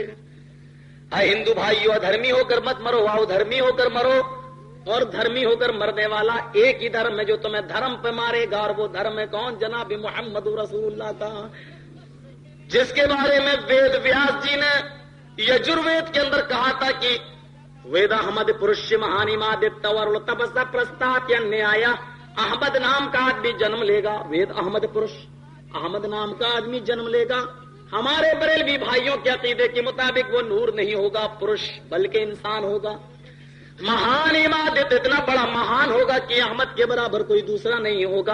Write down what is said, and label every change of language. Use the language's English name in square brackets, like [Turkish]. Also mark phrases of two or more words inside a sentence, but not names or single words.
[Urdu] اے ہندو بھائیو، ادھرمی ہو کر مت مرو، آؤ دھرمی ہو کر مرو. اور دھرمی ہو کر مرنے والا ایک ہی دھرم ہے جو تمہیں دھرم پہ مارے گا، اور وہ دھرم ہے کون؟ جناب محمد رسول اللہ کا، جس کے بارے میں وید ویاس جی نے یجروید کے اندر کہا تھا کہ [Sanskrit] वेद अहमद पुरुष महानी मादत वर तपसा परस्तात या नियाया. [Urdu] احمد نام کا آدمی جنم لے گا، [Sanskrit] वेद अहमद पुरुष, [Urdu] احمد نام کا آدمی جنم لے گا. ہمارے بریلوی بھائیوں کے عقیدے کے مطابق وہ نور نہیں ہوگا پرش، بلکہ انسان ہوگا. مہان عمادت اتنا بڑا مہان ہوگا کہ احمد کے برابر کوئی دوسرا نہیں ہوگا.